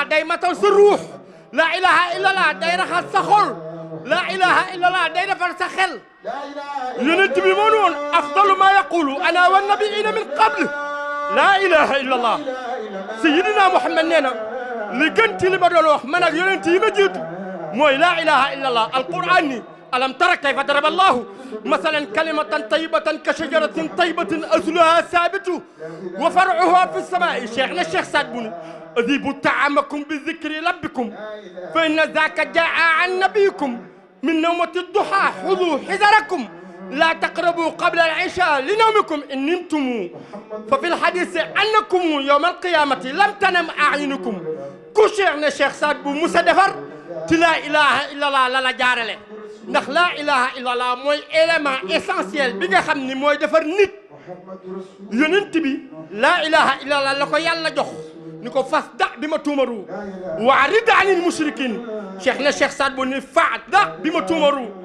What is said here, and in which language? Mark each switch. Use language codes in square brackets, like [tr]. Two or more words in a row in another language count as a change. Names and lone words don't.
[wo] day matal sa ruux [ar] لا إله إلا الله [wo] day raxas sa xol [ar] لا إله إلا الله [wo] day defar sa xel yonent bi moo ne woon [ar] أفضل ما يقول أنا والنبيين من قبل لا إله إلا الله [wo] sayyidina Muhammad nee na li gën ci li ma doon wax man ak yonent yi ma jiitu [ar] mooy لا إله إلا الله القرآن ni ألم تر كيف ضرب الله مثلا كلمة طيبة كشجرة طيبة أصلها ثابت وفرعها في samaa'i cheikh na cheikh Saad Bou أذيبوا طعامكم بذكر ربكم فإن ذاك جاء عن نبيكم من نومة الضحى خذوا حذركم لا تقربوا قبل العشاء لنومكم إن نمتم ففي الحديث أنكم يوم القيامة لم تنم أعينكم [wo] ku Cheikh ne Cheikh Saad Bou musa defar ci [ar] لا إله إلا الله [wo] la la jaarale ndax [ar] لا إله إلا الله [wo] mooy [fr] élément essentiel [wo] bi nga xam ni mooy defar nit yonent bi [ar] لا إله إلا الله [wo] la ko yàlla jox ni ko [ar] فاصدع بما تؤمر وأعرض عن المشركين [wo] cheikh na cheikh Saad Bou ni [ar] فاصدع بما تؤمر